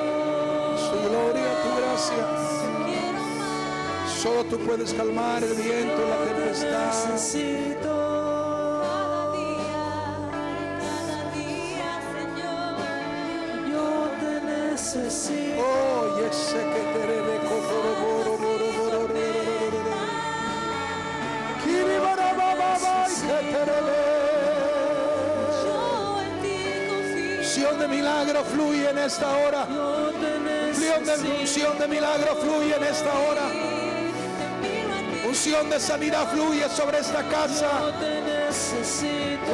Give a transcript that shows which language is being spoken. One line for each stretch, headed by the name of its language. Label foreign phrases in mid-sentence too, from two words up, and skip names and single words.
Spanish: Su gloria, tu gracia. Solo tú puedes calmar el viento, la tempestad. Necesito. Yo te necesito. Oh, yes, que te rebe cotoroboro, boro, boro, Kiri bara baba bai, que te rebe. Unción de milagro fluye en esta hora. Yo te necesito. Unción de milagro fluye en esta hora. Unción de sanidad fluye sobre esta casa. Yo te necesito.